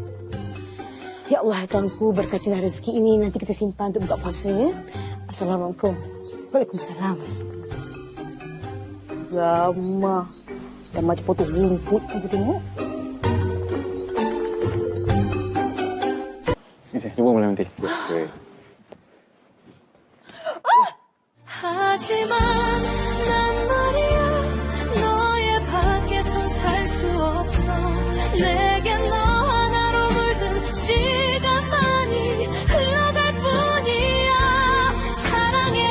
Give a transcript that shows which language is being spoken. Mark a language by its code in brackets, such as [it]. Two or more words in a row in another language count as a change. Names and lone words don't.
[ms] Ya Allah, Tuanku, berkatilah rezeki ini. Nanti kita simpan untuk buka puasa. Ya? Assalamualaikum. Waalaikumsalam. Ramah. Dah macam potong rumput. Aku tengok. Sini, cuba boleh nanti. [ko] 하지만 난 말이야 너의 밖에선 살 수 없어 내겐 너 하나로 물든 시간만이 흘러갈 뿐이야 사랑